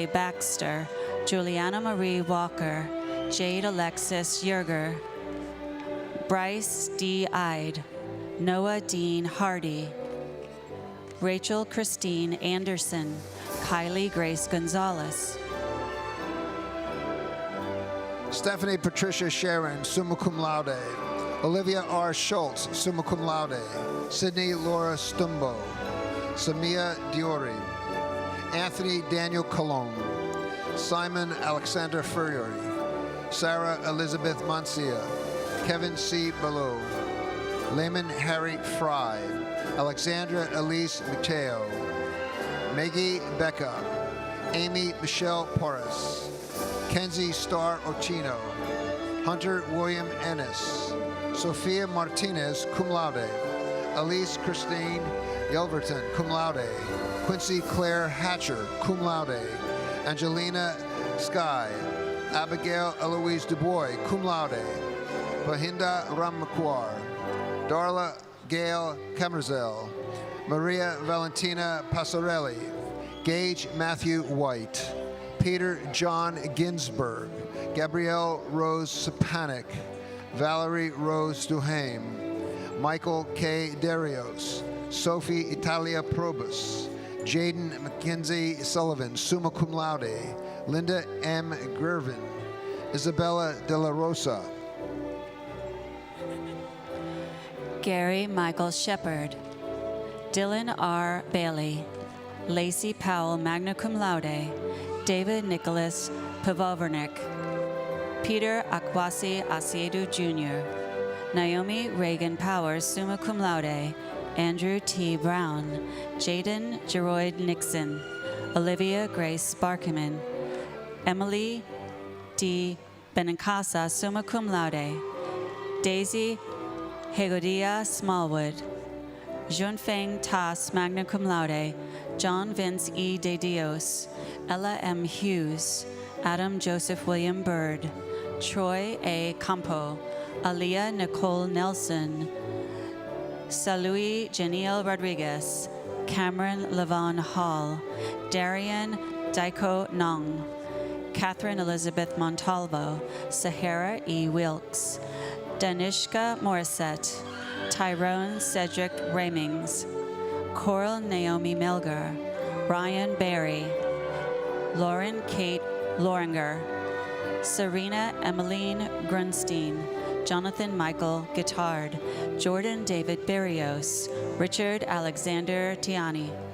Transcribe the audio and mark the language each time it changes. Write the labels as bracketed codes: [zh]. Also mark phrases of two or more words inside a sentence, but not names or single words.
[en] Baxter, Juliana Marie Walker, Jade Alexis Yerger, Bryce D. Ide, Noah Dean Hardy, Rachel Christine Anderson, Kylie Grace Gonzalez, Stephanie Patricia Sharon, [la] summa cum laude. [en] Olivia R. [la] Schultz, summa cum laude. [en] Sydney Laura Stumbo. Samia Diori. Anthony Daniel Colon. Simon Alexander Furrier. Sarah Elizabeth Mancia. Kevin C. Below. Layman Harry Fry. Alexandra Elise Mateo. Maggie Becca. Amy Michelle Porras. Kenzie Starr Ochino, Hunter William Ennis, Sophia Martinez, [la] cum laude, Elise Christine [en] Yelverton, [la] cum laude, [en] Quincy Claire Hatcher, [la] cum laude, [en] Angelina Sky, Abigail Eloise Dubois, [la] cum laude, [en] Pahinda Rammakwar, Darla Gail Camerzel, Maria Valentina Passarelli, Gage Matthew White, Peter John Ginsberg, Gabrielle Rose Sapanic, Valerie Rose Duhame, Michael K. Darios, Sophie Italia Probus, Jaden McKenzie Sullivan, [la] summa cum laude, [en] Linda M. Gervin, Isabella De La Rosa, Gary Michael Shepard, Dylan R. Bailey, Lacey Powell, [la] magna cum laude, [en] David Nicholas Pivovarnik, Peter Akwasi Asiedu Jr., Naomi Reagan Powers, [la] summa cum laude, [en] Andrew T. Brown, Jaden Geroyd Nixon, Olivia Grace Barkeman, Emily D. Benincasa, [la] summa cum laude, [en] Daisy Hegodia Smallwood, Junfeng Tas, [la] magna cum laude, [en] John Vince E. De Dios, Ella M. Hughes, Adam Joseph William Bird, Troy A. Campo, Aliyah Nicole Nelson, Salui Janiel Rodriguez, Cameron Levon Hall, Darian Daiko Nong, Catherine Elizabeth Montalvo, Sahara E. Wilkes, Danishka Morissette, Tyrone Cedric Ramings, Coral Naomi Melgar, Ryan Berry, Lauren Kate Loringer, Serena Emmeline Grunstein, Jonathan Michael Guittard, Jordan David Berrios, Richard Alexander Tiani.